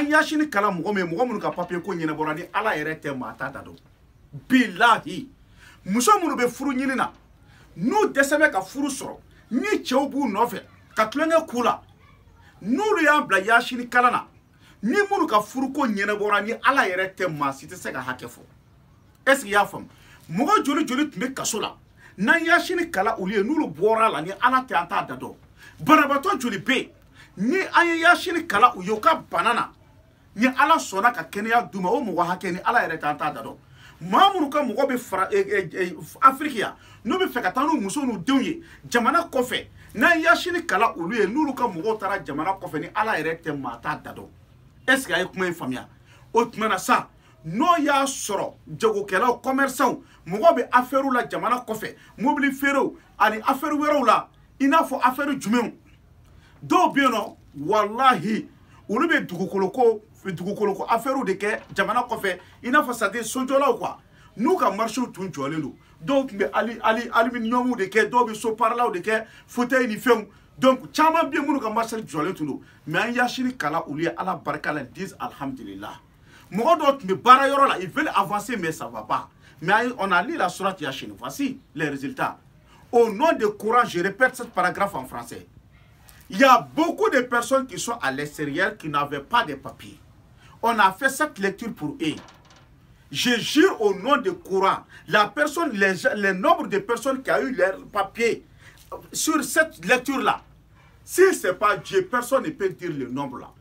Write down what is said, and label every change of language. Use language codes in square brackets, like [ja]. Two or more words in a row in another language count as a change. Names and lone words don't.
[bm] Yasin kala mɔgɔ minnu ka papier ko ɲɛnabɔra ni Ala yɛrɛ tɛ maa t'a da dɔn billahi muso minnu bɛ furu ɲini na n'u dɛsɛ bɛ ka furu sɔrɔ ni cɛw b'u nɔfɛ ka tulonkɛ k'u la n'olu y'an bila Yasin kala na ni minnu ka furu ko ɲɛnabɔra ni Ala yɛrɛ tɛ maa si tɛ se ka hakɛ fɔ [fr] est-ce que [bm] y'a faamu mɔgɔ joli joli tun bɛ kaso la n'an Yasin kala olu ye n'olu bɔra la ni Ala tɛ an t'a da dɔn banabaatɔ joli bɛ yen ni an ye Yasin kala u ye u ka bana na ni Ala sɔnna ka kɛnɛya d'u ma o mɔgɔ hakɛ ni Ala yɛrɛ tɛ an t'a da dɔn maa minnu ka mɔgɔ bɛ fara Afrique ya n'u bɛ fɛ ka taa n'u muso n'u denw ye jamana kɔfɛ n'an Yasin kala olu ye n'olu ka mɔgɔw taara jamana kɔfɛ ni Ala yɛrɛ tɛ maa t'a da dɔn [fr] est-ce que [bm] a ye kuma in faamuya o tuma na sa n'o y'a sɔrɔ jagokɛlaw commerçants mɔgɔ bɛ affaire la jamana kɔfɛ mobili feerew ani affaire wɛrɛw la i n'a fɔ affaire jumɛnw dɔw bɛ yen nɔ walahi olu bɛ dugukolo ko affaire de kɛ jamana kɔfɛ i n'a fɔ [fr] c'est-à-dire [bm] sojɔlaw quoi n'u ka marché tun jɔlen don dɔw tun bɛ aluminium de kɛ dɔw bɛ soparlaw de kɛ fauteuil ni fɛnw donc caman bɛ yen minnu ka marché jɔlen tun don mais an Yasin kala olu ye Ala barika la disent alhamdulillah mɔgɔ dɔw tun bɛ baara yɔrɔ [fr] la ils veulent avancer mais ça va pas mais on a lu la sourate Yasin voici les résultats au nom de Coran je répète ce paragraphe en français il y a beaucoup de personnes qui sont à l'extérieur qui n'avaient pas de papiers on a fait cette lecture pour eux je jure au nom de Coran le nombre de personnes qui a eu leurs papiers sur cette lecture là si ce n'est pas Dieu, personne ne peut dire le nombre là.